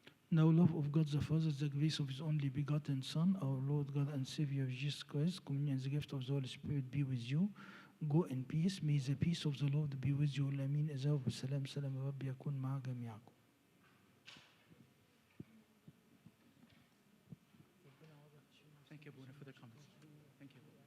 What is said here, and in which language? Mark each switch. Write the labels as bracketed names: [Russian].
[English] Now, love of God the Father, the grace of His only begotten Son, our Lord God and Savior Jesus Christ, communion and the gift of the Holy Spirit be with you. Go in peace. May the peace of the Lord be with you. Amen. [Arabic] إذا بالسلام سلام الرب يكون مع جميعكم. [English] Thank you, Abuna, for the comments. Thank you.